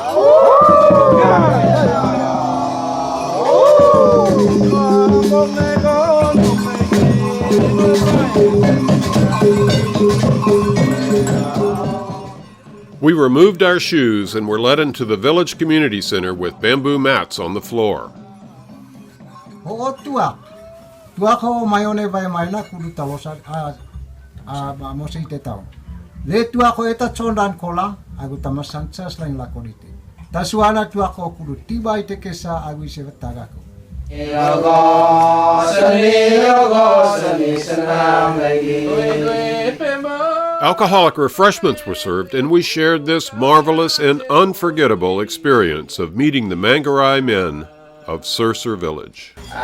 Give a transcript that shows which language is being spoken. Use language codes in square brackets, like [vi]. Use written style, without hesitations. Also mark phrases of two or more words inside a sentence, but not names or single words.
[en] We removed our shoes and were led into the village community center with bamboo mats on the floor. [mqy] Ho tua. Tua ko maione vai mai na kudu talosa mo sei te tau. Le tua ko eta chondan kolang agu tamasan chas lain la konite. Tasuana tua ko kudu tiba ite kesa agu se tagako. [en] Alcoholic refreshments were served, and we shared this marvelous and unforgettable experience of meeting the Manggari men of Cercer village.